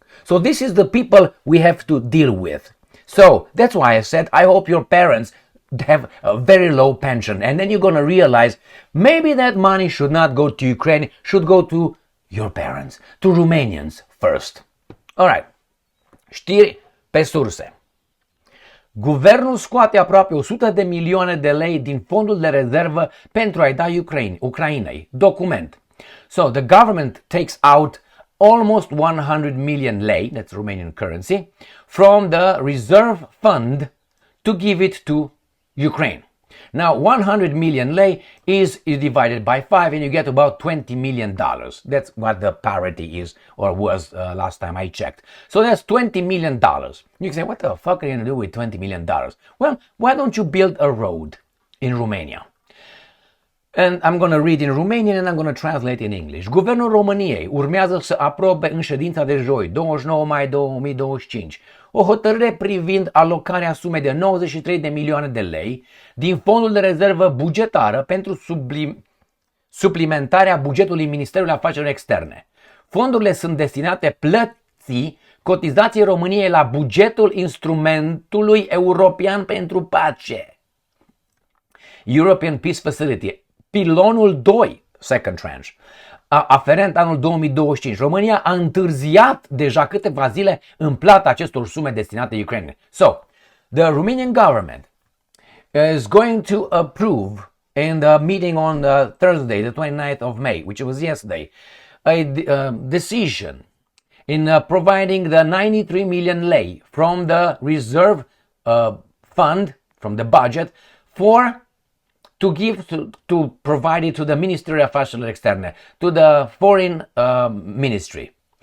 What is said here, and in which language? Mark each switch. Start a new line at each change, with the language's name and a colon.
English: So this is the people we have to deal with. So that's why I said, I hope your parents have a very low pension. And then you're going to realize maybe that money should not go to Ukraine, should go to your parents, to Romanians first. All right.
Romanian: Știri pe surse. Guvernul scoate aproape 100 de milioane de lei din fondul de rezervă pentru a-i da Ucrainei.
English: Document. So the government takes out almost 100 million lei, that's Romanian currency, from the reserve fund to give it to Ukraine. Now 100 million lei is divided by 5 and you get about $20 million. That's what the parity is or was last time I checked. So that's $20 million. You can say, what the fuck are you going to do with $20 million? Well, why don't you build a road in Romania? And I'm going to read in Romanian and I'm going to translate in English.
Romanian: Guvernul României urmează să aprobe în ședința de joi, 29 mai 2025, o hotărâre privind alocarea sumei de 93 de milioane de lei din fondul de rezervă bugetară pentru suplimentarea bugetului Ministerului Afacerilor Externe. Fondurile sunt destinate plății cotizației României la bugetul Instrumentului European pentru Pace, European Peace Facility, pilonul 2,
English: second tranche,
Romanian: aferent anul 2025. România a întârziat deja câteva zile în plata acestor sume destinate Ucrainei.
English: So, the Romanian government is going to approve in the meeting on Thursday, the 29th of May, which was yesterday, a decision in providing the 93 million lei from the reserve fund, from the budget, to give to provide it to the Ministry of
Romanian: Afacerilor Externe,
English: to the Foreign Ministry.